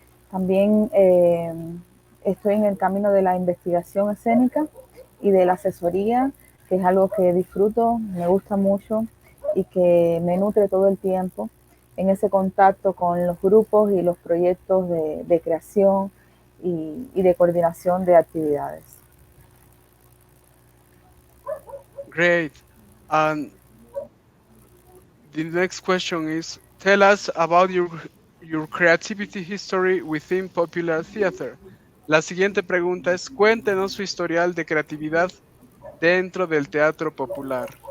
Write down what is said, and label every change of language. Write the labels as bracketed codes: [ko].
[es] También estoy en el camino de la investigación escénica y de la asesoría, que es algo que disfruto, me gusta mucho y que me nutre todo el tiempo en ese contacto con los grupos y los proyectos de creación y de coordinación de actividades. [en] Great. And the next question is, tell us about your creativity history within popular theater. [es] La siguiente pregunta es, cuéntenos su historial de creatividad dentro del teatro popular.